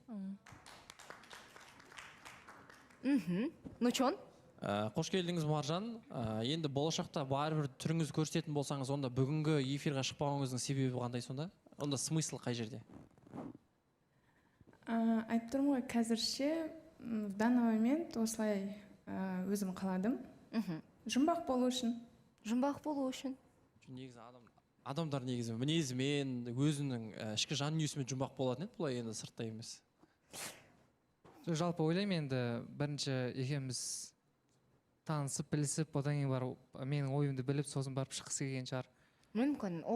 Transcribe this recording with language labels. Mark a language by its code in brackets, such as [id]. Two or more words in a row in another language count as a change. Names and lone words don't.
[ru] Нучон? [kk] Қош келдіңіз, Маржан. Енді болашақта барбір түріңіз көрсететін болсаңыз, онда бүгінгі эфирға шықпауыңыздың себебі қандай сонда? Онда смысл қай жерде? Айтып тұрмын ғой, қазірше [ru] в данный момент [kk] осылай өзім қаладым. Жұмбақ болу үшін. Негізі адамдар негізі мінезімен, өзінің ішкі жан дүниесімен жұмбақ болатын еді, бұлай енді сырттай емес. Жалпы ойлаймын енді бірінші екеуміз танысып, білісіп, одан кейін барып, менің ойымды біліп, сосын барып шыққысы келген шығар.